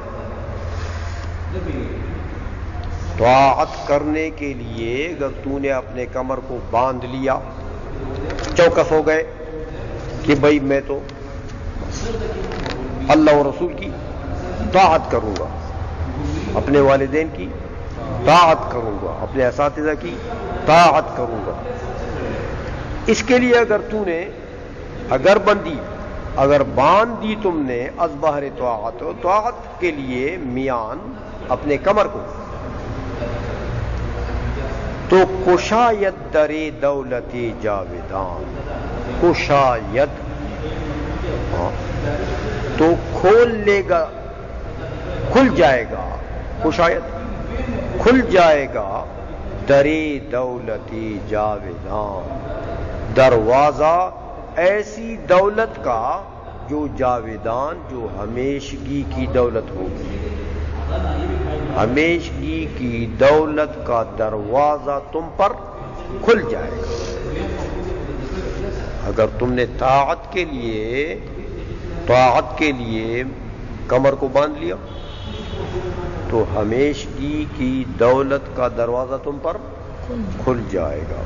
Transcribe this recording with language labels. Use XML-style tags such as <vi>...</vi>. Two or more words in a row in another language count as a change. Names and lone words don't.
<ur>طاعت کرنے کے لیے اگر تو نے اپنے کمر کو باندھ لیا، چوکس ہو گئے کہ بھئی میں تو اللہ اور رسول کی طاعت کروں گا، اپنے والدین کی طاعت کروں گا، اپنے اساتذہ کی طاعت کروں گا۔ اس کے لیے اگر باندھ دی تم نے</ur> <fa>از بہر طاعت</fa> <ur>کے لیے میان اپنے کمر کو، تو</ur> <fa>کشاید در دولت جاویدان، کشاید</fa> <ur>تو کھل جائے گا، کشاید کھل جائے گا</ur> <fa>در دولت جاویدان،</fa> <ur>دروازہ ایسی دولت کا جو جاویدان، جو ہمیشگی کی دولت ہوگی، ہمیشگی کی دولت کا دروازہ تم پر کھل جائے گا۔ اگر تم نے طاعت کے لیے کمر کو باندھ لیا تو ہمیشگی کی دولت کا دروازہ تم پر کھل جائے گا۔</ur>